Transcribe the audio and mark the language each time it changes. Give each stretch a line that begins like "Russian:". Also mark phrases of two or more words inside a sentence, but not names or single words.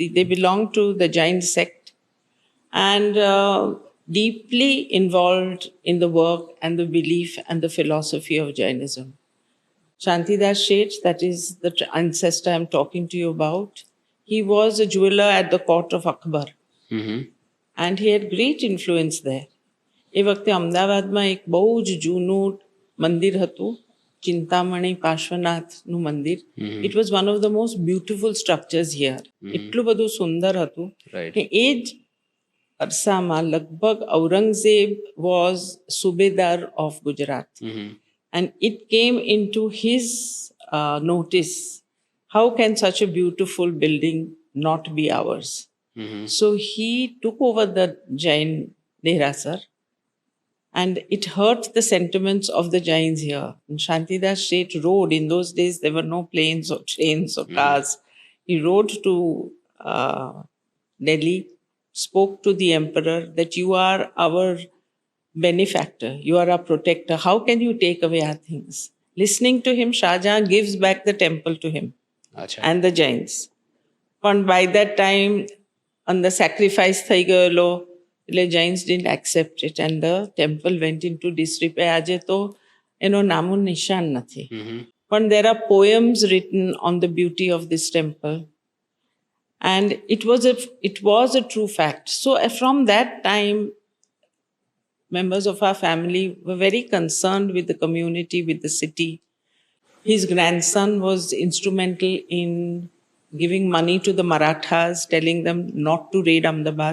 English: They belong to the Jain sect and deeply involved in the work and the belief and the philosophy of Jainism. Shantidas Sheth, that is the ancestor I'm talking to you about, he was a jeweler at the court of Akbar. And he had great influence there.
Gujarati: એ વખતે અમદાવાદમાં એક બહુ જ જૂનું મંદિર હતું, ચિંતામણી પાર્શ્વનાથનું મંદિર.
English: It was one of the most beautiful structures here.
Gujarati: એટલું બધું સુંદર હતું કે એ જ અરસામાં લગભગ
English: ઔરંગઝેબ was subedar of Gujarat. And it came into his notice, how can such a beautiful building not be ours? So he took over the Jain Derasar, and it hurt the sentiments of the Jains here. And Shantidas Sheth rode, in those days there were no planes or trains or cars. He rode to Delhi, spoke to the emperor that you are our benefactor, you are our protector. How can you take away our things? Listening to him, Shah Jahan gives back the temple to him and the Jains. But by that time, on the sacrifice
Gujarati: થઈ ગયેલો, એટલે
English: Jains didn't accept it and the temple went into disrepair.
Gujarati: આજે તો એનો નામો નિશાન નથી.
English: But there are poems written on the beauty of this temple. And it was a true fact. So from that time, members of our family were very concerned with the community, with the city. His grandson was instrumental in giving money to the Marathas, telling them not to raid Ahmedabad.